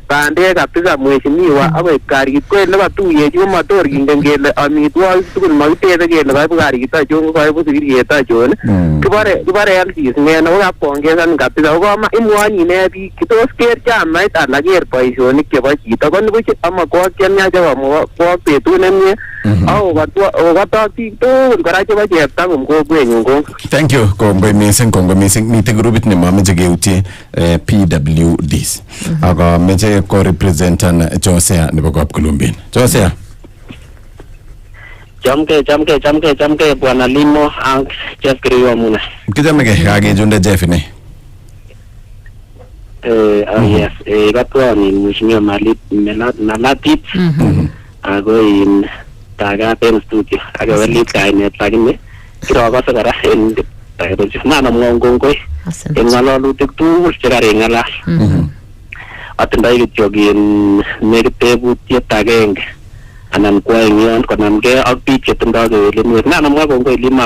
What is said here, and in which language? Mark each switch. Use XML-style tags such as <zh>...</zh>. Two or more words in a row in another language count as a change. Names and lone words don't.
<kln>bandek kabisa mheshimiwa akoib karit koit nebo tuyechi komator kingen kele amitwogik tugul makitebe kele kaibu karit achon kaibu sikiriet achon kibore LCs ng'en ako kapongesan kabisa ko imwonyi ne biik tos ker chamait ala ker boisionik chebo chito ko nibuch amakwok chemiach akokwok betut nemie akokotok biik tugul kora chebo cheptangum kokwenyun ko</kln> <en>thank you</en> <kln>kongoi missing mite grupit nemomeche keutye PWDs ako meche ko representan Josea nebo Kapkulumbin. Josea chamke bwana Limo ak Jeff KIRUI amune kichameke kakechunde Jeff ne yes katwani mheshimiwa Malatit ako in tagat en studio akewelit kainet lakini kirokose kora en nana mwong kongoi en ng'alalutik tugul chekareng'alal atindoi kityok in nekit tebutiet agenge anan ko en yon konamgei ak biik chetindoi kewelinwek nanamwa kongoi Limo</kln>